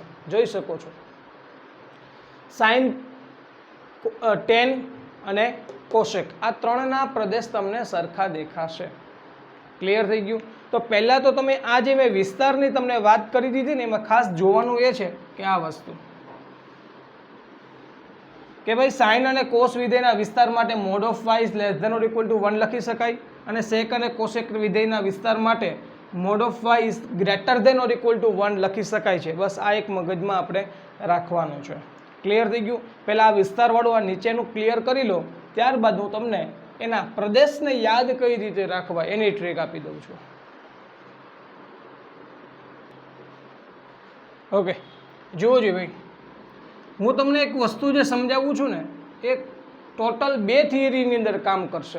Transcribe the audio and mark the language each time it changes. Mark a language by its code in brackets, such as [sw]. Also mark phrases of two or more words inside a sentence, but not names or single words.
[gu] જોઈ શકો છો સાઇન, ટેન અને કોસેક, આ ત્રણના પ્રદેશ તમને સરખા દેખાશે. ક્લિયર થઈ ગયું? તો પહેલાં તો તમે આ જે મેં વિસ્તારની તમને વાત કરી દીધી ને, એમાં ખાસ જોવાનું એ છે કે આ વસ્તુ કે ભાઈ સાઇન અને કોસ વિધેયના વિસ્તાર માટે [en] mod of y is less than or equal to 1 [gu] લખી શકાય, અને સેક અને કોસેક વિધેયના વિસ્તાર માટે [en] mod of y is greater than or equal to 1 [gu] લખી શકાય છે. બસ આ એક મગજમાં આપણે રાખવાનું છે. ક્લિયર થઈ ગયું? પહેલાં આ વિસ્તારવાળું આ નીચેનું ક્લિયર કરી લો, ત્યારબાદ હું તમને એના પ્રદેશને યાદ કઈ રીતે રાખવા એની ટ્રીક આપી દઉં છું. ઓકે, જુઓ જી ભાઈ, હું તમને એક વસ્તુ જે સમજાવું છું ને એ ટોટલ 2 થિયરીની અંદર કામ કરશે.